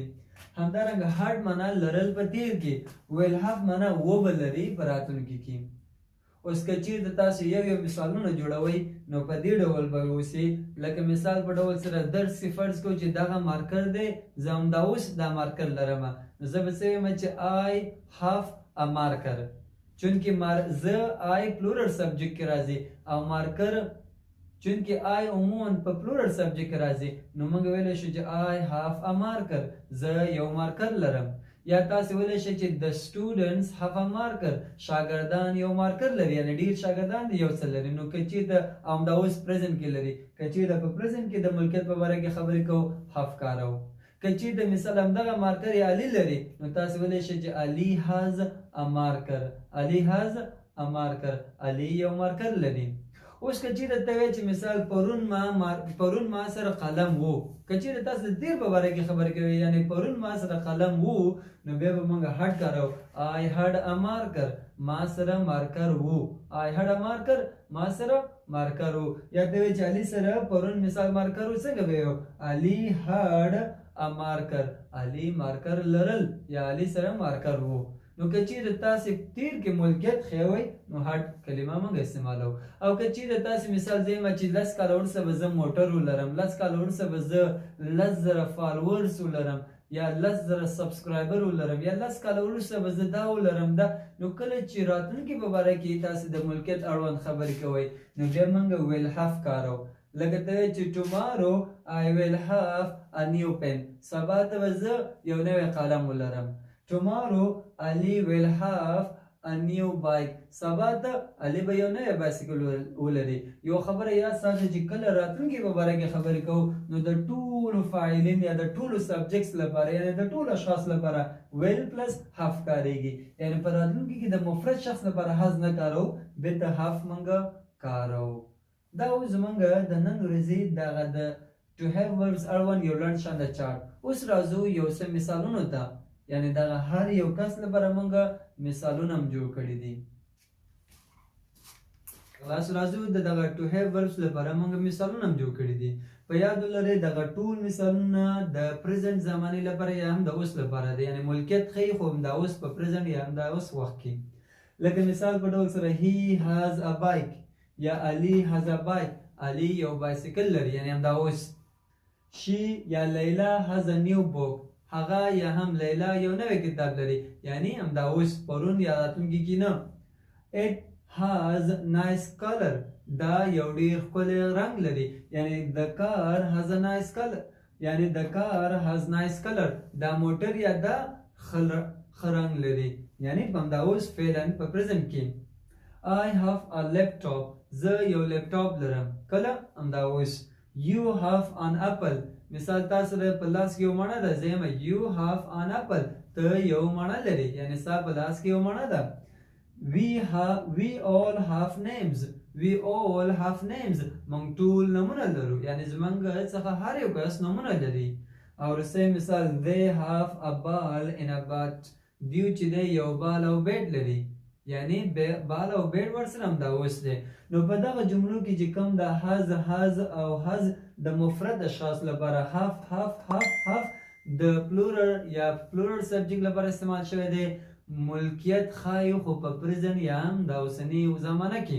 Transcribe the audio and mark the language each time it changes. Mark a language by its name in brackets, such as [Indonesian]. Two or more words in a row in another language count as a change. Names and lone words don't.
[Pashto] همدارنګه هارډ معنا لرل په تیر کې، [English] will have [Pashto] معنا وبه لري په راتلونکي کې. اوس که چیرته تاسو یو مثالونه جوړوئ نو په دې ډول به اوسي لکه مثال په ډول سره درس کې فرض کړو چې دغه مارکر دی زه همدا اوس دا مارکر لرم نو زه به څه وایم چې [English] I have a marker [Pashto] چونکې زه I [English] plural subject [Pashto] کې راځي او مارکر چونکې I عموما په پلورل سبجیکټ کې راځي نو موږ ویلی شو چې [English] I have a marker [Pashto] زه یو مارکر لرم. یا تاسو ویلی شئ چې د [English] students have a marker [Pashto] شاګردان یو مارکر لري یعنی ډیر شاګردان یو څه لري. نو که چیرته همدا اوس پریزنټ کې لري که چیرته په پریزنټ کې د ملکیت په باره کې خبرې کوو have کاروو. که چیرته مثال همدغه مارکر یې علي لري نو تاسو ویلی شئ چې علي [English] has a marker [Pashto] علي [English] has a marker [Pashto] علي یو مارکر لري. اوس که چیرته ته وایې چې مثال پرون ما سره قلم وو که چیرته تاسو د تیر په باره کې خبرې کوئ یعنی پرون ما سره قلم وو نو بیا به موږ هډ کاروو [English] I had a marker [Pashto] ما سره مارکر وو [English] I had a marker [Pashto] ما سره مارکر وو. یا ته وایې چې علي سره پرون مثال مارکر وو څنګه به یو علي [English] had a marker [Pashto] علي مارکر لرل یا علي سره مارکر وو. نو که چیرته تاسې تیر کې ملکیت ښیوئ نو هډ کلمه موږ استعمالوو. او که چیرته تاسې مثال زه یم چې 10 کاله وروسته به زه موټر ولرم 10 کاله وروسته به زه 10,000 فالورز ولرم یا 10,000 سبسکرایبر ولرم یا 10 کاله وروسته به زه دا ولرم دا نو کله چې راتلونکي په باره کې تاسې د ملکیت اړوند خبرې کوئ نو بیا موږ [English] will have [Pashto] کاروو. لکه ته چې [English] tomorrow I will have a new pen [Pashto] سبا ته به زه یو نوی قلم ولرم. [English] Tomorrow Ali will have a new bike [Pashto] سبا ته علي به یو نوی بایسکل ولري. یو خبره یاد ساته چې کله راتلونکي په باره کې خبرې کوو نو د ټولو فاعلین یا د ټولو سبجیکټس لپاره یعنی د ټولو اشخاص لپاره [English] will plus have [Pashto] کاریږي. یعنی په راتلونکي کې د مفرد شخص لپاره هاز نه کارو بېرته هاف موږ کارو. دا اوس زموږ د نن ورځې دغه د [English] to have verbs [Pashto] اړوند یو لنډ شان د چارټ. اوس راځو یو څه مثالونو ته یعنی دغه هر یو کس لپاره موږ مثالونه هم جوړ کړي دي. خلاص راځو دغه [English] to have verbs [Pashto] لپاره موږ مثالونه هم جوړ کړي دي. په یاد ولرئ دغه ټول مثالونه د پریزنټ زمانې لپاره یا هم د اوس لپاره دی یعنی ملکیت ښیي خو هم د اوس په پریزنټ یا هم د اوس وخت کې. لکه مثال په ډول سره [English] he has a bike [Pashto] یا علي [English] has a bike [Pashto] علي یو بایسکل لري یعنی هم د اوس. she یا لیلا [English] has a new book [Pashto] هغه یا هم لیلا یو نوی کتاب لري یعنی همدا اوس پرون یا راتلونکي کې نه. [English] it has nice color [Pashto] دا یو ډیر ښکلی رنګ لري یعنی [English] the car has a nice color [Pashto] یعنی [English] the car has nice color [Pashto] دا موټر یا دا ښه رنګ لري یعنی همدا اوس فعلا په پریزنټ کې. [English] I have a laptop [Pashto] زه یو لیپټاپ لرم کله همدا اوس. [English] you have an apple [Pashto] مثال تاسو په لاس کې یو مڼه ده زه یم [English] you have an apple [Pashto] ته یو مڼه لري یعنی ستا په لاس کې یو مڼه ده. [English] we all have names [Pashto] موږ ټول نومونه لرو یعنی زموږ څخه هر یو کس نومونه لري. او وروستی مثال [English] they have a ball in a bat [Pashto] دیو چې دی یو بال او بیټ لري، یعنی بال او بیټ ورسره همدا اوس دی. نو په دغه جملو کې چې کوم د هز او هز د مفرد اشخاص لپاره هف د پلورل یا [English] plural subject [Pashto] لپاره استعمال شوی دی، ملکیت ښایي خو په پریزن یا هم د اوسني زمانه کې.